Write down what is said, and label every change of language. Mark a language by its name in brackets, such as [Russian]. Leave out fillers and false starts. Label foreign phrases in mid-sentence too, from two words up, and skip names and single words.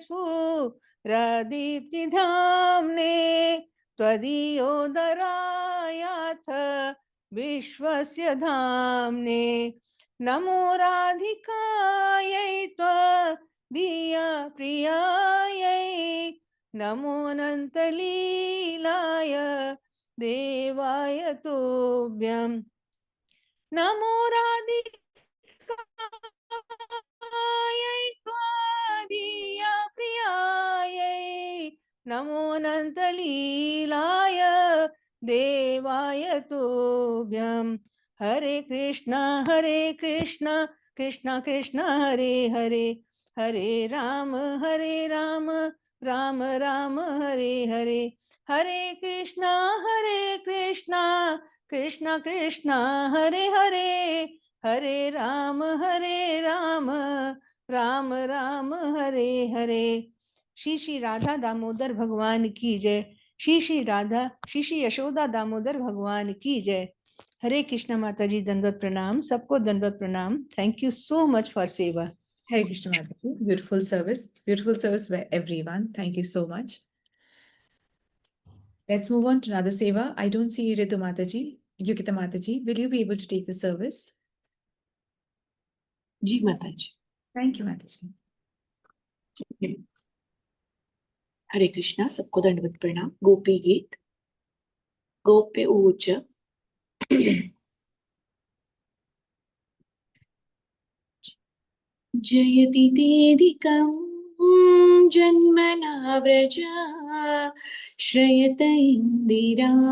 [Sanskrit] स्फुरदीप्तिधाम्ने त्वदीयोदरायाथ विश्वस्य धाम्ने नमो राधिकायै त्वदीयप्रियायै नमो अनन्तलीलाय देवाय तुभ्यं नमो राधिकायै त्वदीयप्रियायै नमो अनन्तलीलाय देवाय तुभ्यं हरे कृष्ण कृष्ण कृष्ण हरे हरे हरे राम राम राम हरे हरे हरे कृष्ण कृष्ण कृष्ण हरे हरे हरे राम राम राम हरे हरे। [Hindi] श्री श्री राधा दामोदर भगवान की जय। श्री श्री राधा श्री श्री यशोदा दामोदर भगवान की जय। हरे कृष्णा माता जी, दंडवत प्रणाम, सबको दंडवत प्रणाम। [English] Thank you so much for seva. Hare Krishna Mataji, beautiful service by everyone. Thank you so much. Let's move on to another seva. I don't see Ritu Mataji. Yukita Mataji, will you be able to take the service? [Hindi] जी माताजी। [English] Thank you, Mataji. [Hindi] हरे कृष्णा, सबको दंडवत प्रणाम। गोपी गीत। [Sanskrit] गोप्य ऊच जयति तेऽधिकं जन्मना व्रज श्रयत इन्दिरा